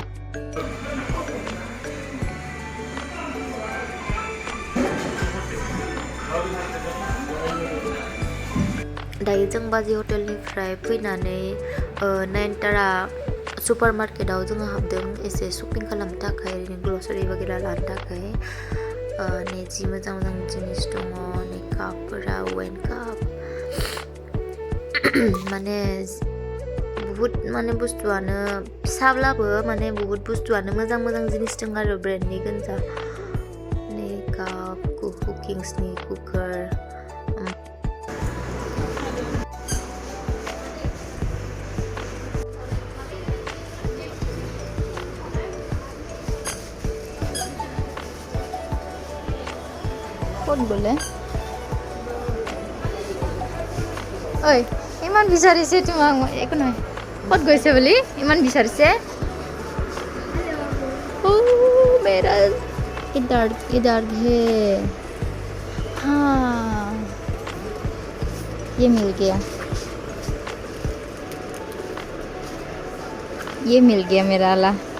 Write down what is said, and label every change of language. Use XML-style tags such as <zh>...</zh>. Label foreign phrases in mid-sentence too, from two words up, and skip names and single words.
<brx>दायो जों बाजै हटेलनिफ्राय फैनानै नयनतारा सुपार मार्केटाव जोङो हाबदों एसे शपिं खालामनो थाखाय ओरैनो ग्रसारि वगैरह लानो थाखाय नै जि मोजां मोजां जिनिस दङ नै कापफोरा</brx> <en>wine cup</en> <brx>माने बुहुत माने बुस्थुआनो फिसाब्लाबो माने बुहुत बुस्थुआनो मोजां मोजां जिनिस दं आरो ब्रेन्डनि गोजा नै काप कुकिंसनि कुकार</brx> <as>ক'ত গ'লে ঐ ইমান বিচাৰিছে তোমাক একো নহয় ক'ত গৈছে বুলি ইমান বিচাৰিছে</as> <hi>मेरा इधर इधर है हाँ ये मिल गया मेरा वाला</hi>